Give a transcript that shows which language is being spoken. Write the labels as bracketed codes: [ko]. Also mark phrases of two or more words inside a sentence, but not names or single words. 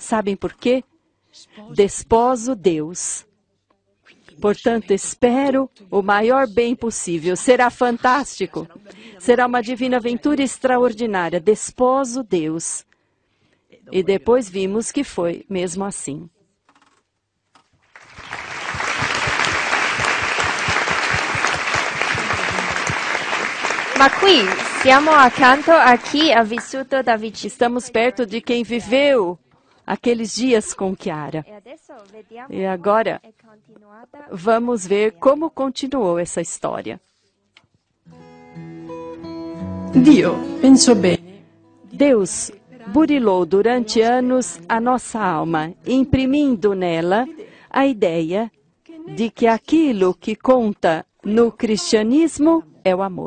[pt] Sabem por quê? Desposo Deus. Portanto, espero o maior bem possível. Será fantástico. Será uma divina aventura extraordinária. Desposo Deus. E depois vimos que foi mesmo assim. [it] Ma qui siamo accanto a chi ha vissuto da vicino. [pt] Estamos perto de quem viveu aqueles dias com Chiara. E agora vamos ver como continuou essa história. Deus burilou durante anos a nossa alma, imprimindo nela a ideia de que aquilo que conta no cristianismo é o amor.